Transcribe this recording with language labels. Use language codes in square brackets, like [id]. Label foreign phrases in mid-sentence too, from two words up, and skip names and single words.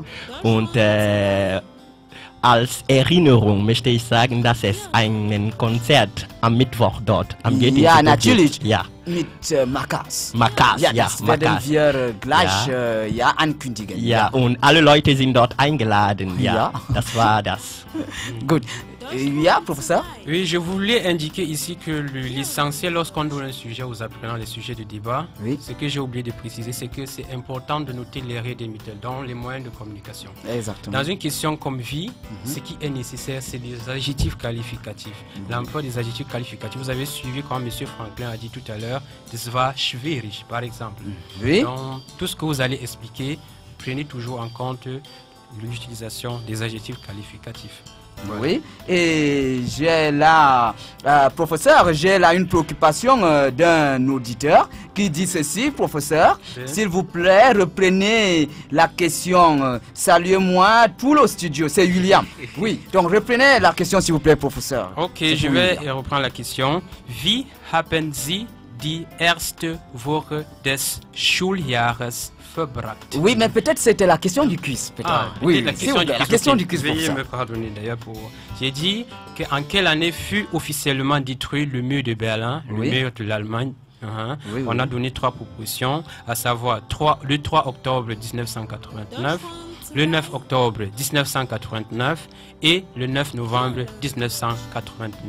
[de] Und als Erinnerung möchte ich sagen, dass es ein Konzert am Mittwoch dort am Goethe-Institut Ja, natürlich. gibt. Ja. Mit Makas. Makas, Ja, ja, das werden Makas. wir gleich ankündigen. Ja, und alle Leute sind dort eingeladen. Ja, Ja. das war das. Gut. Ja, [fr] professeur? Oui, je voulais indiquer ici que l'essentiel lorsqu'on donne un sujet aux apprenants, les sujets de débat, Oui. ce que j'ai oublié de préciser, c'est que c'est important de noter les règles des méthodes, donc les moyens de communication. Exactement. Dans une question comme vie, ce qui est nécessaire, c'est des adjectifs qualificatifs. L'emploi des adjectifs qualificatifs, vous avez suivi, comme M. Franklin a dit tout à l'heure, [de] das war schwierig, [fr] par exemple. Oui. Donc, tout ce que vous allez expliquer, prenez toujours en compte l'utilisation des adjectifs qualificatifs. Oui, et j'ai là, professeur, j'ai là une préoccupation d'un auditeur qui dit ceci, professeur, Oui. s'il vous plaît, reprenez la question, saluez-moi tout le studio, c'est William. Oui, donc reprenez la question s'il vous plaît, professeur. Ok, C'est je pour vais William. reprendre la question. [de] Wie haben Sie die erste Woche des Schuljahres verbracht. [fr] Oui, mais peut-être c'était la question du quiz. Oui, la c'est question du quiz. Veuillez me pardonner d'ailleurs pour... J'ai dit qu'en quelle année fut officiellement détruit le mur de Berlin, le mur de l'Allemagne. On a donné 3 propositions, à savoir le 3 octobre 1989, le 9 octobre 1989 et le 9 novembre 1989.